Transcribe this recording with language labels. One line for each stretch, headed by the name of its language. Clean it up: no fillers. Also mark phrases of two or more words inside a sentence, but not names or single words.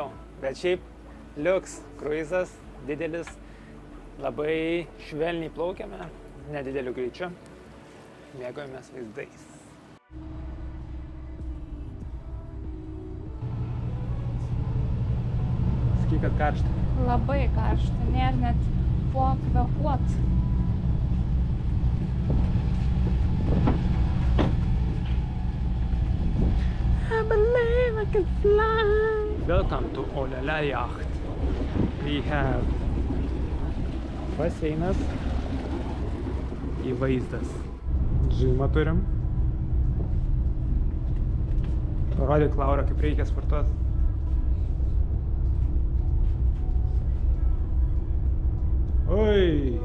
Lithuanian: Bet šiaip liuks kruizas, didelis, labai švelniai plaukiame, nedideliu greičiu, mėgaujamės vaizdais. Sakyk, kad karšta. Labai karšta, nėra net po kvėpuot.
English: I believe I can fly. Welcome to Olele Yacht. We have
Lithuanian: baseinas, į vaizdas. Džimą turim. Parodyk, Laura, kaip reikia sportuoti. Oi!